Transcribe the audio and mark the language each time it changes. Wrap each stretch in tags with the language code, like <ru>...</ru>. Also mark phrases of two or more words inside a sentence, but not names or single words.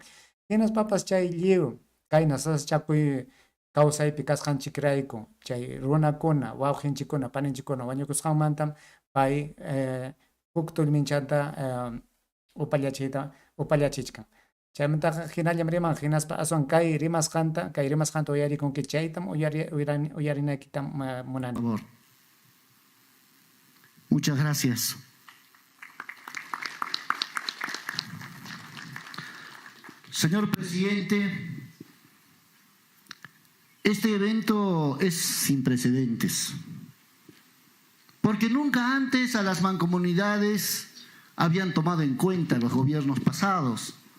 <qu>Hinaspapas chay lliw kayna saschakuy kawsaypi kasqanchikrayku chay runakuna wawqinchikuna paninchikuna wañukusqanmantam pay huk tullminchanta upallachichkan. Chaymantaqa hinallam riman hinaspa aswan kay rimasqanta uyarikunki chaytam uyarinaykitam munani.</qu> <es>Por favor. Muchas gracias. Señor presidente, este evento es sin precedentes, porque nunca antes a las mancomunidades habían tomado en cuenta los gobiernos pasados.</es>